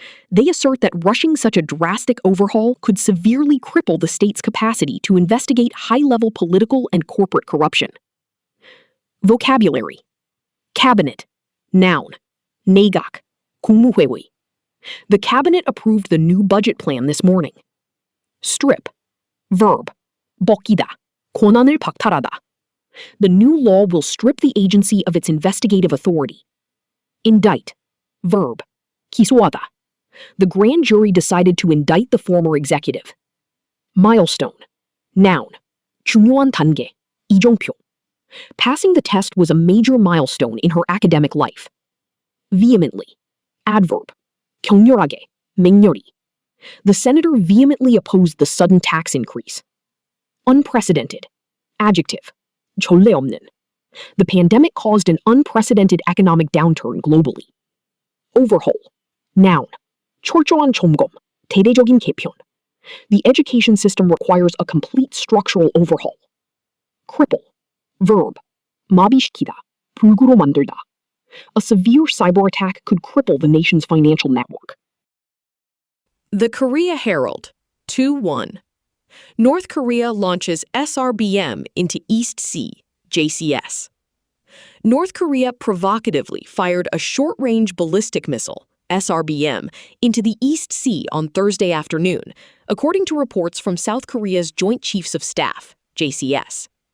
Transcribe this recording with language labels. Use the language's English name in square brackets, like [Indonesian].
[English] They assert that rushing such a drastic overhaul could severely cripple the state's capacity to investigate high-level political and corporate corruption. Vocabulary: Cabinet, noun, [Korean] 내각, 국무회의. [English] The cabinet approved the new budget plan this morning. Strip, verb, [Korean] 벗기다, 권한을 박탈하다. [English] The new law will strip the agency of its investigative authority. Indict, verb, [Korean] 기소하다. [English] The grand jury decided to indict the former executive. Milestone, noun, [Korean] 중요한 단계, 이정표. [English] Passing the test was a major milestone in her academic life. Vehemently, adverb, [Korean] 격렬하게, 맹렬히. [English] The senator vehemently opposed the sudden tax increase. Unprecedented, adjective, [Korean] 전례 없는. [English] The pandemic caused an unprecedented economic downturn globally. Overhaul, noun, [Korean] 철저한 점검, 대대적인 개편. [English] The education system requires a complete structural overhaul. Cripple, verb, [Korean] 마비시키다, 불구로 만들다. [English] A severe cyber attack could cripple the nation's financial network. The Korea Herald, 2-1. North Korea launches SRBM into East Sea, JCS. North Korea provocatively fired a short-range ballistic missile, SRBM, into the East Sea on Thursday afternoon, according to reports from South Korea's Joint Chiefs of Staff, JCS.